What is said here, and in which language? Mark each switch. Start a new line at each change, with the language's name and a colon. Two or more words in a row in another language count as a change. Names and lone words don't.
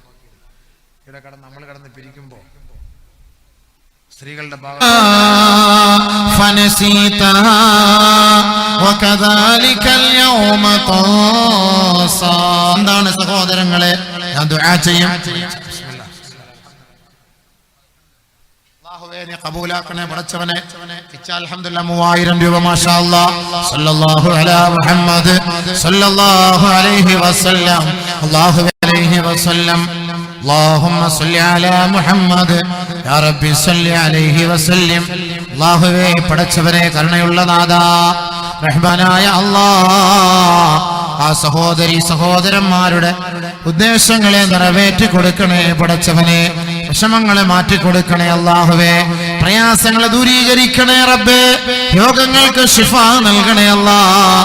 Malayalam: ഇവിടെ നമ്മൾ കിടന്ന് പിരിക്കുമ്പോൾ സ്ത്രീകളുടെ ഭാഗം എന്താണ് സഹോദരങ്ങളെ, ഞാൻ ദുആ ചെയ്യും. അല്ലാഹുവേ നീ ഖബൂലാക്കണേ പടച്ചവനെ.
Arabic: الحمد لله 3000 രൂപ ما شاء الله. صلى الله على محمد صلى الله عليه وسلم الله عليه وسلم. اللهم صل على محمد يا ربي صل عليه وسلم.
Malayalam: അല്ലാഹുവേ പടച്ചവനെ കരുണയുള്ള നാഥാ റഹ്മാനായ അല്ലാഹ് ആ സഹോദരന്മാരുടെ ഉദ്ദേശങ്ങളെ നിറവേറ്റി കൊടുക്കണേ പടച്ചവനെ. വിഷമങ്ങളെ മാറ്റിക്കൊടുക്കണേ അല്ലാഹുവേ. പ്രയാസങ്ങളെ ദൂരീകരിക്കണേ റബ്ബേ. രോഗങ്ങൾക്ക് ശിഫ നൽകണേ അല്ലാഹ്.